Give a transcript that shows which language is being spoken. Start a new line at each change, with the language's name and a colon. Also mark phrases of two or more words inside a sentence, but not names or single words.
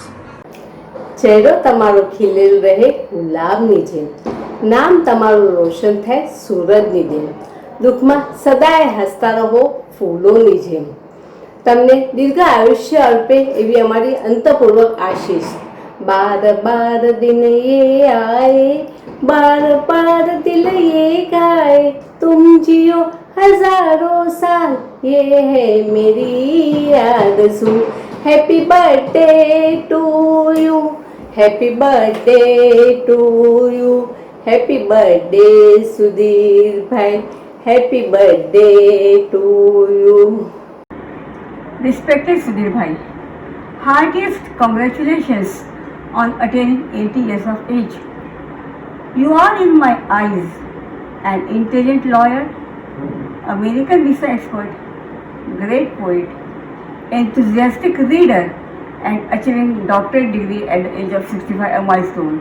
Gujarati: ચહેરો તમારો ખીલેલ રહે ગુલાબની જેમ, નામ તમારું રોશન થાય સૂરજની જેમ, દુઃખમાં સદાય હસતા રહો ફૂલોની જેમ. તમને દીર્ઘ આયુષ્ય અર્પે એવી અમારી અંતપૂર્વક આશીષ.
Hindi: बार बार दिन ये आये, बार बार दिल ये गाय, तुम जियो हजारों साल ये है मेरी आरज़ू.
English: Happy birthday to you, happy birthday to you, happy birthday Sudhir Bhai, Happy birthday to you. Respected Sudhir Bhai, heartiest congratulations on attaining 80 years of age. You are in my eyes an intelligent lawyer, American visa expert, great poet, enthusiastic reader, and achieving doctorate degree at the age of 65, a milestone.